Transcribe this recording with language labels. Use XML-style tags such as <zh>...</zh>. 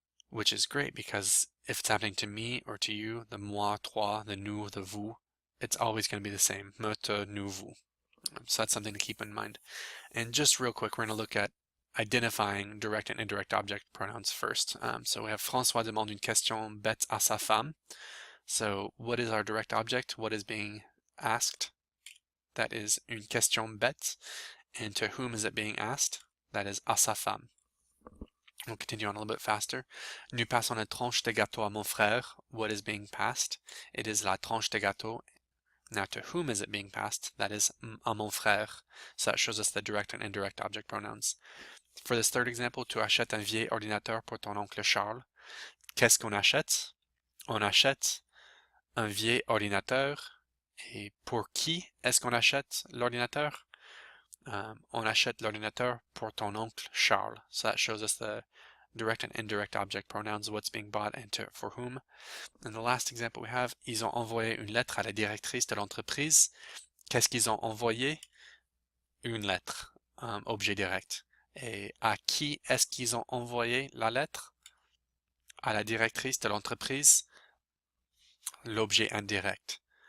<en>Which is great because if it's happening to me or to you, the moi, toi, the nous, the vous, it's always going to be the same. Me, te, nous, vous. So that's something to keep in mind. And just real quick, we're going to look at identifying direct and indirect object pronouns first. So we have</en> <fr>François demande une question bête à sa femme.</fr> <en>So what is our direct object? What is being asked? That is</en> <fr>une question bête.</fr> <en>And to whom is it being asked? That is à sa femme. We'll continue on a little bit faster.</en> <fr>Nous passons la tranche de gâteau à mon frère.</fr> <en>What is being passed? It is</en> <fr>la tranche de gâteau.</fr> <en>Now to whom is it being passed? That is à mon frère. So that shows us the direct and indirect object pronouns. For this third example,</en> <fr>tu achètes un vieil ordinateur pour ton oncle Charles. Qu'est-ce qu'on achète? On achète un vieil ordinateur. Et pour qui est-ce qu'on achète l'ordinateur? On achète l'ordinateur pour ton oncle Charles.</fr> <en>So that shows us the direct and indirect object pronouns, what's being bought and for whom. And the last example we have,</en> <fr>ils ont envoyé une lettre à la directrice de l'entreprise. Qu'est-ce qu'ils ont envoyé? Une lettre, objet direct. Et à qui est-ce qu'ils ont envoyé la lettre? À la directrice de l'entreprise, l'objet indirect.</fr>